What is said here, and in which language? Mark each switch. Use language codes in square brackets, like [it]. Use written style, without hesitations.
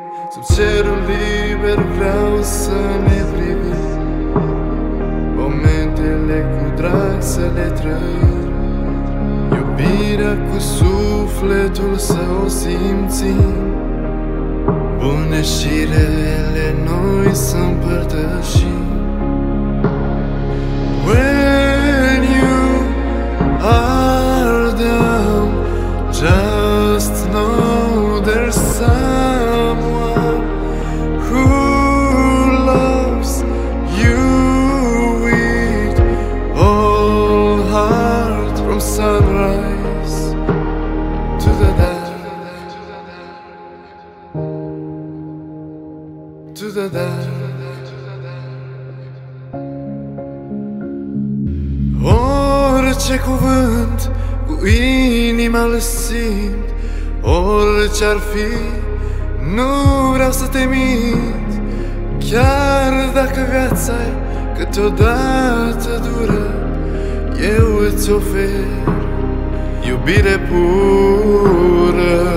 [ro] Sub cerul liber vreau să ne privim, momentele cu drag să le trăim, iubirea cu sufletul să o simțim, bune și rele noi să împărtășim. [en] When you are down, just know there's someone who loves you with all heart, from sunrise to the dark, to the dark. [ro] Orice cuvânt cu inima îl simt, orice ar fi, nu vreau să te mint. Chiar dacă viața-i câteodată dură, eu îți ofer iubire pură.